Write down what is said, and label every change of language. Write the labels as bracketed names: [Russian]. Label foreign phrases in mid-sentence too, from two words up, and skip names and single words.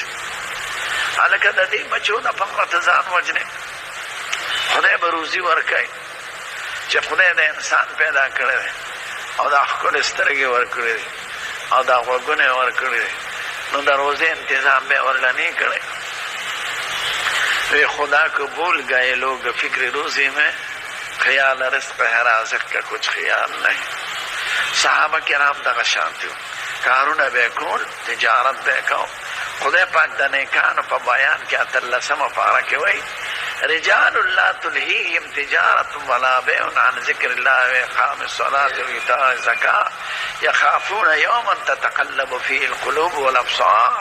[Pashto] هلکه د دې بچو دپاره ته ځان وژنې، خدای به روزي ورکوي چې خدای د انسان پیدا کړی دی، او دا ښکلې سترګې ورکړې دي، او دا غوږونه یې ورکړي دي، نو د روزې انتظام به یې ورله نه کړی. [Urdu] وی خدا قبول گئے لوگ فکر روزی میں، خیال رزق ہے رازق کا کچھ خیال نہیں. [Pashto] صحابه کرام دغه شانتي وو، کارونه به یې کول، تجارت به یې کو. خدای پاک د نیکانو په بیان کې 18مه پاره کې وایي [Arabic] رجال لا تلهیهم تجارت ولا بیع عن ذکر الله واقام الصلاة وایتاء الزکاة یخافون یوما تتقلب فیه القلوب والابصار.